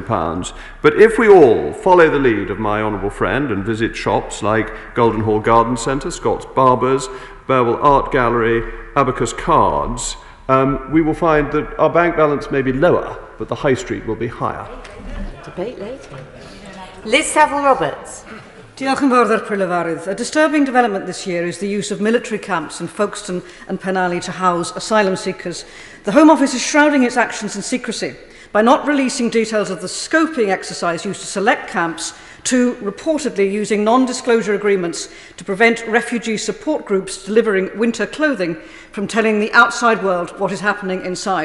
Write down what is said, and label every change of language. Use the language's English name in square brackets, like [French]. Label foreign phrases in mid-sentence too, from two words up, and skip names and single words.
[English] But if we all follow the lead of my honourable friend and visit shops like Golden Hall Garden Centre, Scott's Barbers, Bearwell Art Gallery, Abacus Cards, we will find that our bank balance may be lower, but the high street will be higher. Debate later. Liz Saville-Roberts. [Welsh] Diolch yn fawr Prylefarydd. [English] A disturbing development this year is the use of military camps in Folkestone and Penally to house asylum seekers. The Home Office is shrouding its actions in secrecy by not releasing details of the scoping exercise used to select camps, to reportedly using non-disclosure agreements to prevent refugee support groups delivering winter clothing from telling the outside world what is happening inside.